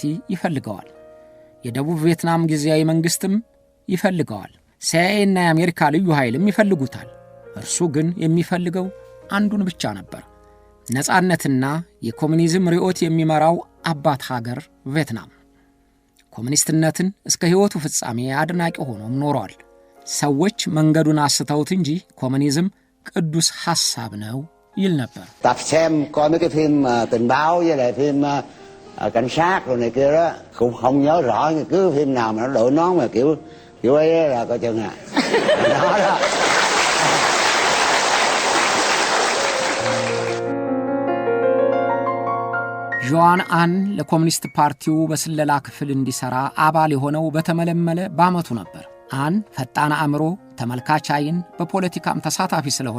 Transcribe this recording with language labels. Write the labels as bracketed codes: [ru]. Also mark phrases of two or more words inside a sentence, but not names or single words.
[am] ይፈልገዋል። የደቡብ ቪየትናም ጊዜያዊ መንግስትም ይፈልገዋል። ሲአይኤ እና የአሜሪካ ልዩ ኃይልም ይፈልጉታል። እርሱ ግን የሚፈልገው አንዱን ብቻ ነበር፣ ነጻነትና የኮሙኒዝም ርዕዮት የሚመራው አባት ሀገር ቪየትናም። ኮሙኒስትነትን እስከ ሕይወቱ ፍጻሜ አድናቂ ሆኖም ኖሯል። ሰዎች መንገዱን አስተውት እንጂ ኮሙኒዝም ቅዱስ ሐሳብ ነው ይል ነበር። [vi] Tập xem coi mấy cái phim tình báo với lại phim cảnh sát rồi này kia đó cũng không nhớ rõ, cứ phim nào mà nó đội nón mà kiểu ấy là coi chừng à. Đó đó. [am] ዦዋን አን ለኮሚኒስት ፓርቲው በስለላ ክፍል እንዲሰራ አባል የሆነው በተመለመለ በአመቱ ነበር። አን ፈጣን አእምሮ፣ ተመልካች አይን፣ በፖለቲካም ተሳታፊ ስለሆነ